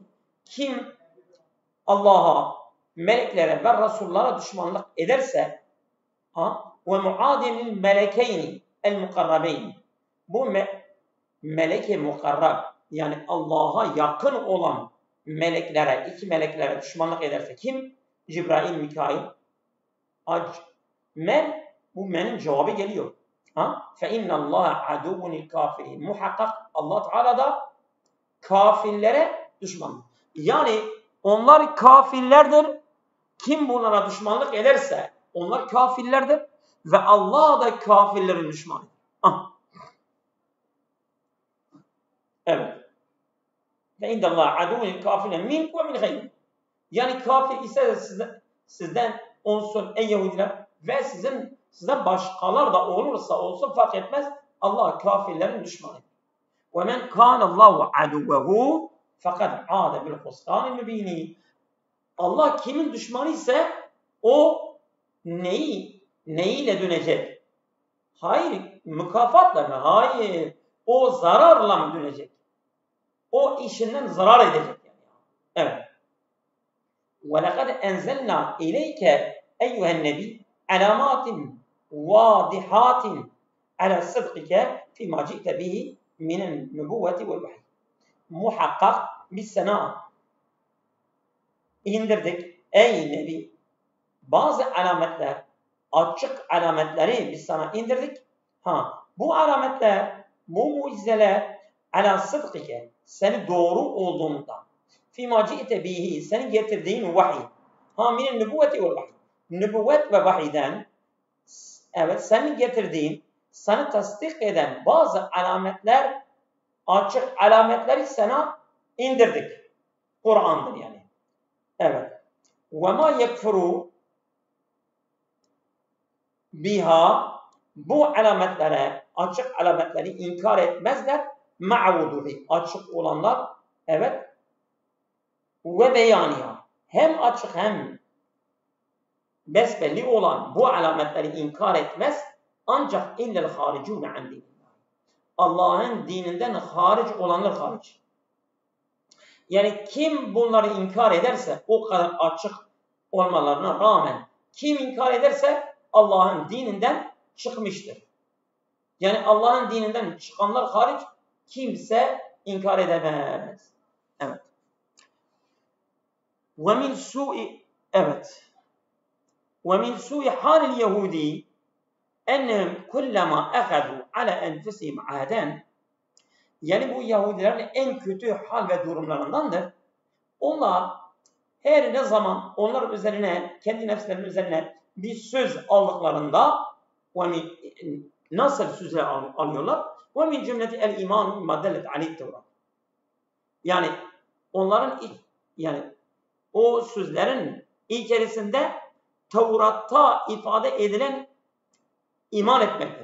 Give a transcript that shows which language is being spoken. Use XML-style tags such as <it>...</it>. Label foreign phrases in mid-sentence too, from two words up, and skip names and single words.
<tr>Kim Allah'a, meleklere ve Resullara düşmanlık ederse ve</tr> <ar>معادٍ الملكين المقربين.</ar> <tr>Bu meleke mukarrab yani Allah'a yakın olan meleklere, iki meleklere düşmanlık ederse kim? Cibrail, Mikail. Bu menin cevabı geliyor.</tr> <ar>فَاِنَّ اللّٰهَ عَدُوٌ الْكَافِرِينَ.</ar> <tr>Muhakkak Allah Teala da kafirlere düşman. Yani onlar kafirlerdir. Kim bunlara düşmanlık ederse onlar kafirlerdir ve Allah da kafirlerin düşmanı. Evet.</tr> <ar>فَاِنَّ اللّٰهَ عَدُوٌ الْكَافِرِينَ مِنْكُ وَمِنْ غَيْرِكُمْ.</ar> <tr>Yani kafir ise sizden olsun ey Yahudiler ve size başkalar da olsun fark etmez. Allah kafirlerin düşmanı.</tr> <ar>وَمَنْ كَانَ اللّٰهُ عَدُوَّهُ فَقَدْ عَادَ بِالْخُسْرَانِ الْمُب۪ينِ.</ar> <tr>Allah kimin düşmanı ise o neyiyle dönecek? Hayır, mükafatla mı? Hayır, o zararla mı dönecek? O işinden zarar edecek. Evet.</tr> <ar>وَلَقَدْ اَنْزَلْنَا اِلَيْكَ اَيُّهَا النَّبِيِّ عَلَامَاتٍ وَاضِحَاتٍ عَلَى صِدْقِكَ فِي مَا جِئْتَ بِهِ مِنَ النُّبُوَّةِ وَالْوَحْيِ.</ar> <tr>Muhakkak biz sana indirdik ey Nebi. Bazı alametler, açık alametleri biz sana indirdik. Bu alametler, bu mucizeler</tr> <ar>على صدقك,</ar> <tr>seni doğru olduğunda</tr> <ar>فيما جئت به,</ar> <tr>seni getirdiğin vahiy.</tr> <ar>من النبوة والوحي.</ar> <tr>Nübüvvet ve vahiyden, evet, seni getirdiğin, seni tasdik eden bazı alametler, açık alametleri sana indirdik. Kur'an'dır yani. Evet.</tr> <ar>وَمَا يَكْفُرُوا biha,</ar> <tr>bu alametlere, açık alametleri inkar etmezler. Ma'vuduhi, açık olanlar, evet, ve beyaniha, hem açık hem besbelli olan bu alametleri inkar etmez. Ancak</tr> <ar>إلا الخارجون عن دين الله,</ar> <tr>Allah'ın dininden hariç olanlar hariç. Yani kim bunları inkar ederse, o kadar açık olmalarına rağmen kim inkar ederse Allah'ın dininden çıkmıştır. Yani Allah'ın dininden çıkanlar hariç kimse inkar edemez. Evet.</tr> <ar>وَمِنْ سُوءِ evet. وَمِنْ سُوءِ حَالِ الْيَهُودِي اَنَّهُمْ كُلَّمَا اَخَذُوا عَلَى اَنْفُسِهِمْ عَادًا.</ar> <tr>Yani bu Yahudilerin en kötü hal ve durumlarındandır. Onlar her ne zaman onlar üzerine, kendi nefslerinin üzerine bir söz aldıklarında nasıl sözler alıyorlar?</tr> <ar>ومن جملة الإيمان ما دلت عليه</ar> <tr>Tevrat. Yani onların o sözlerin içerisinde Tevrat'ta ifade edilen iman etmektir.</tr>